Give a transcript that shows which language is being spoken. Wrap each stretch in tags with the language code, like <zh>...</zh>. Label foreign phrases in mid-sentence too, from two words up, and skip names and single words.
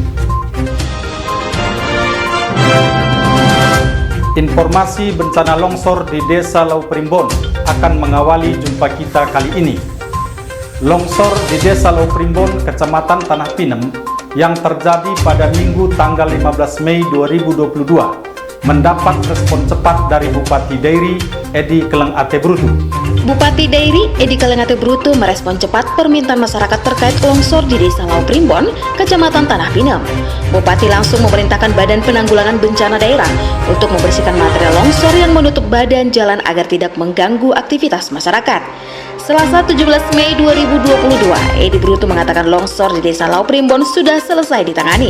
<id>Informasi bencana longsor di Desa Lau Primbon akan mengawali jumpa kita kali ini. Longsor di Desa Lau Primbon, Kecamatan Tanah Pinem yang terjadi pada Minggu tanggal 15 Mei 2022 mendapat respon cepat dari Bupati Deiri, Edi Keleng Ate Brutu. Bupati Deiri, Edi Keleng Ate Brutu merespon cepat permintaan masyarakat terkait longsor di Desa Lau Primbon, Kecamatan Tanah Pinem. Bupati langsung memerintahkan Badan Penanggulangan Bencana Daerah untuk membersihkan material longsor yang menutup badan jalan agar tidak mengganggu aktivitas masyarakat. Selasa 17 Mei 2022, Edi Brutu mengatakan longsor di Desa Lau Primbon sudah selesai ditangani.</id>